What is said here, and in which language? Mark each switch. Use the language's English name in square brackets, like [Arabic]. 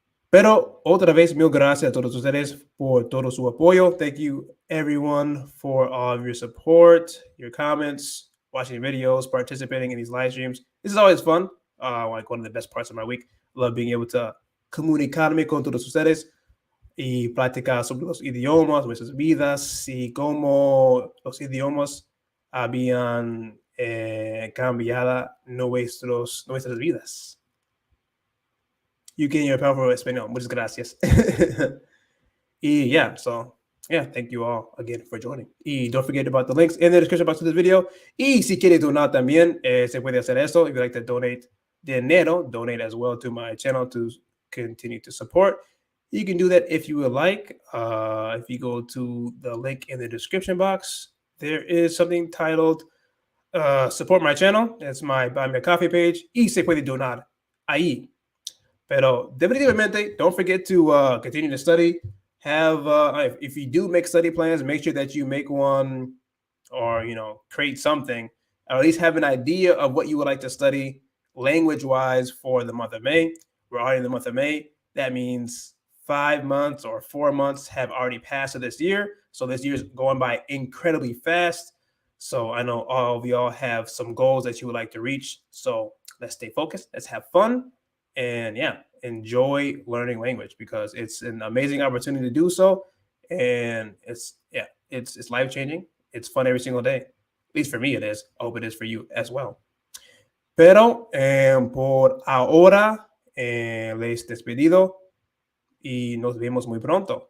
[Spanish] Pero otra vez, mil gracias a todos ustedes por todo su apoyo. [English] Thank you, everyone, for all of your support, your comments, watching videos, participating in these live streams. This is always fun. Like one of the best parts of my week. Love being able to [Spanish] comunicarme con todos ustedes y platicar sobre los idiomas, nuestras vidas y cómo los idiomas habían cambiado nuestras vidas. [English] You can your powerful español. [Spanish] Muchas gracias. [English] Yeah, so yeah, thank you all again for joining. Y don't forget about the links in the description box of this video. [Spanish] Y si quieres donar también, se puede hacer eso. [English] If you'd like to donate dinero, donate as well to my channel to continue to support. You can do that if you would like. If you go to the link in the description box, there is something titled Support My Channel. It's my Buy Me a Coffee page. [Spanish] Y se puede donar ahí. Pero definitivamente, [English] don't forget to continue to study. If you do make study plans, make sure that you make one or, create something, or at least have an idea of what you would like to study language-wise for the month of May. We're already in the month of May. That means 5 months or 4 months have already passed of this year. So this year is going by incredibly fast. So I know all of y'all have some goals that you would like to reach. So let's stay focused. Let's have fun. And yeah, enjoy learning language because it's an amazing opportunity to do so. And it's life-changing. It's fun every single day. At least for me it is. I hope it is for you as well. [Spanish] Pero por ahora les despedido y nos vemos muy pronto.